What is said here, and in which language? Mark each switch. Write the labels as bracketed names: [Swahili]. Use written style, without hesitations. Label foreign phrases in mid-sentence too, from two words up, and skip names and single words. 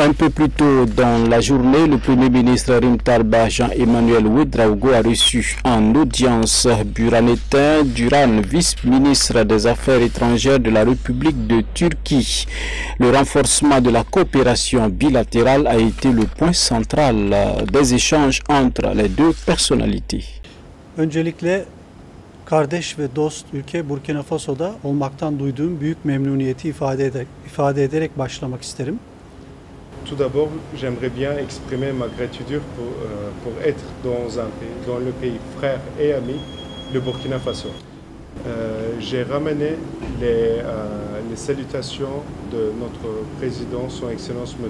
[French] Un peu plus tôt dans la journée, le Premier ministre Rimtalba Jean-Emmanuel Ouedraogo a reçu en audience Burhanettin Duran, vice-ministre des Affaires étrangères de la République de Turquie. Le renforcement de la coopération bilatérale a été le point central des échanges entre les deux personnalités. [Turkish] Öncelikle kardeş ve dost ülke Burkina Faso'da olmaktan duyduğum büyük memnuniyeti ifade ederek başlamak isterim. [French] Tout d'abord, j'aimerais bien exprimer ma gratitude pour être dans le pays frère et ami, le Burkina Faso. J'ai ramené les salutations de notre président, son Excellence M.